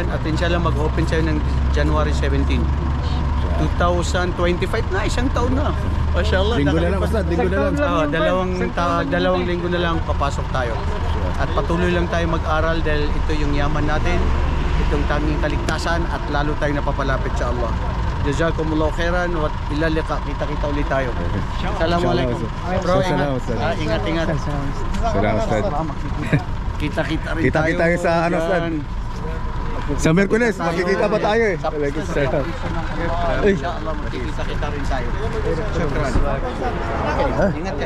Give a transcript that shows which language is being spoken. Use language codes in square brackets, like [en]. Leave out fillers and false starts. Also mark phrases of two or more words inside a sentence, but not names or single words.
[tl] At inshallah, mag-open tayo ng January 17. 2025 na, isang taon na. Mashallah. Linggo na lang, Ustad, linggo na lang. Dalawang linggo na lang papasok tayo. At patuloy lang tayo mag-aral dahil ito yung yaman natin, itong tanging kaligtasan at lalo tayo napapalapit sa Allah. [ar] جزاكم الله خيرا وإلى اللقاء. [tl] Kita-kita ulit tayo. Assalamualaikum. Bro, ingat-ingat. Salamat, Ustad. Kita-kita rin tayo. Kita-kita tayo sa Ustad. Sa Merkules, makikita ba tayo eh? Inshallah, makikita kita rin tayo. Syukran. Ingat kayo.